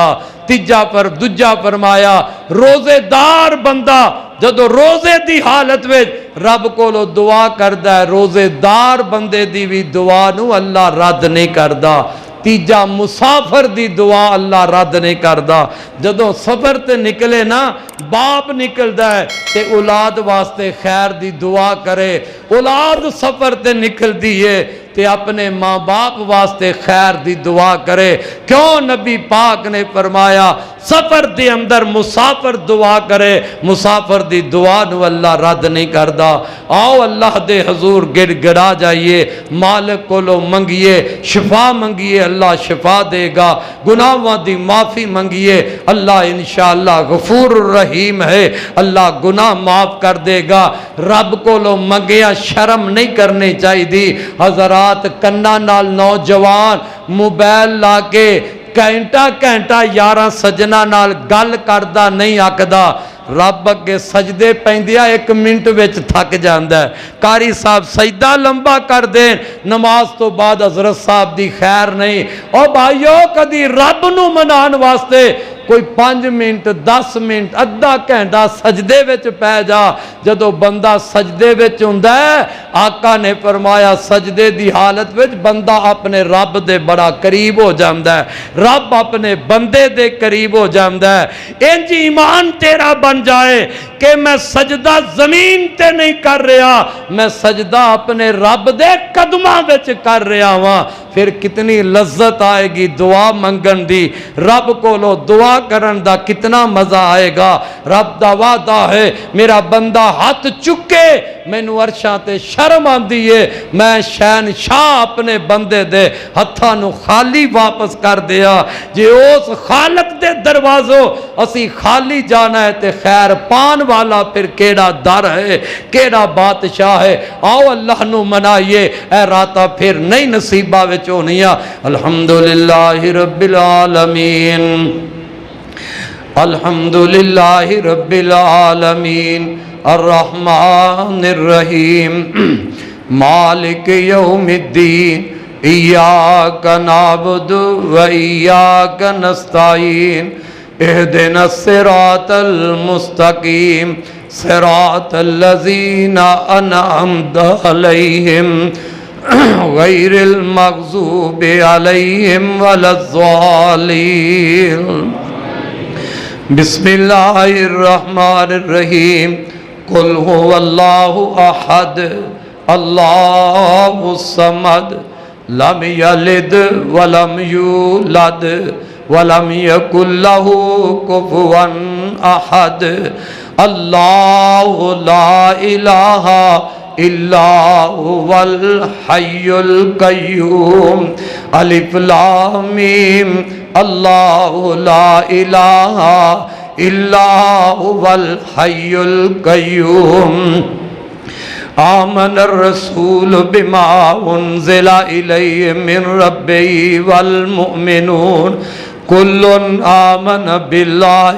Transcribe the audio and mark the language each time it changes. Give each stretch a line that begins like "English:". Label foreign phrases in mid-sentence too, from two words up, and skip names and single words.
Punjabi: تیجا پر دجا فرمایا روزے دار بندہ جدو روزے دی حالت میں رب کو لو دعا کردہ ہے روزے دار بندے دی بھی دعا نو اللہ رد نہیں کردہ۔ تیجا مسافر دی دعا اللہ رد نہیں کردہ۔ جدو سفر تے نکلے نا باپ نکل ہے تے اولاد واسطے خیر دی دعا کرے، اولاد سفر تے نکل دیئے تے اپنے ماں باپ واسطے خیر دی دعا کرے۔ کیوں؟ نبی پاک نے فرمایا سفر دے اندر مسافر دعا کرے، مسافر دی دعا نو اللہ رد نہیں کردہ۔ آؤ اللہ دے حضور گڑ گڑا جائیے، مالک کو لو منگیے، شفا منگیے اللہ شفا دے گا، گناہوں دی معافی منگیے اللہ انشاءاللہ
Arabic: غفور الرحیم
Punjabi: ہے، اللہ گناہ معاف کر دے گا۔ رب کو لو منگیا شرم نہیں کرنی چاہی دی۔ حضرات کنہ نال نوجوان موبائل لا کے گھنٹہ یاراں سجنا نال گل کردہ نہیں آکدہ، رب اگے سجدے پیندیا 1 منٹ وچ تھک جاندہ ہے۔ قاری صاحب سجدہ لمبا کر دیں نماز تو بعد حضرت صاحب دی خیر نہیں۔ او بھائیو کدی رب نو منان واسطے کوئی 5 منٹ 10 منٹ ادھا گھنٹہ سجدے وچ پہ جا۔ جدو بندہ سجدے وچ ہوندا ہے آقا نے فرمایا سجدے دی حالت وچ بندہ اپنے رب دے بڑا قریب ہو جاندا ہے، رب اپنے بندے دے قریب ہو جاندا ہے۔ انج ایمان تیرا بن جائے کہ میں سجدہ زمین تے نہیں کر رہا، میں سجدہ اپنے رب دے قدماں وچ کر رہا ہوں، پھر کتنی لذت آئے گی دعا منگن دی، رب کو لو دعا کرن دا کتنا مزہ آئے گا۔ رب دا وعدہ ہے میرا بندہ ہاتھ چکے مینوں عرشاں تے شرم آندی ہے، میں شہنشاہ اپنے بندے دے ہتھاں نو خالی واپس کر دیا۔ جے اس خالق دے دروازوں اسی خالی جانا ہے تے خیر پان والا پھر کیڑا در ہے، کیڑا بادشاہ ہے۔ آؤ اللہ نو منائیے، اے راتا پھر نئی نصیبہ وچ ہونیاں۔
Arabic: الحمدللہ رب العالمین، الحمدللہ رب العالمین، الرحمن الرحیم، مالک یوم الدین، ایاک نعبد و ایاک نستعین، اہدنا الصراط المستقیم، صراط الذین انعمت علیہم غیر المغضوب علیہم ولا الضالین۔ بسم اللہ الرحمن الرحیم، قل هو اللہ احد اللہ الصمد لم یلد ولم یولد ولم یکن لہ کفوا احد، اللہ لا الہ الا هو الحی القیوم، الف لام میم، اللہ لا الہ إلا هو الحي القيوم آمن الرسول بما أنزل إليه من ربه والمؤمنون كل آمن بالله